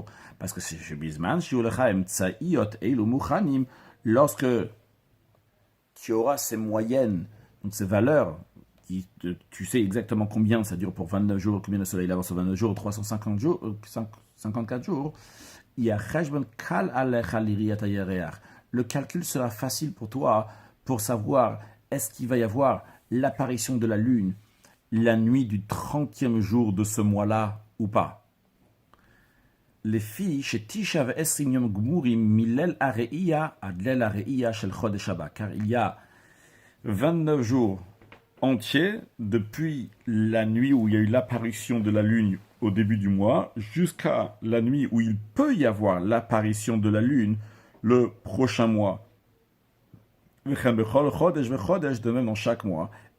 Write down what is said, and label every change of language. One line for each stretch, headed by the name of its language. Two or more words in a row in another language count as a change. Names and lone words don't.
French: Parce que c'est Bisman, lorsque tu auras ces moyennes, donc ces valeurs, tu sais exactement combien ça dure pour 29 jours, combien le soleil avance en 29 jours, 350 jours, 54 jours, il y a le calcul sera facile pour toi pour savoir est-ce qu'il va y avoir l'apparition de la lune la nuit du 30e jour de ce mois-là ou pas. Les filles, chez
Hebrew: תשעה ועשרים יום גמורים מליל ראייה עד ליל ראייה של חודש הבא,
French: car il y a 29 jours entiers depuis la nuit où il y a eu l'apparition de la lune au début du mois jusqu'à la nuit où il peut y avoir l'apparition de la lune le prochain mois. De même dans chaque mois.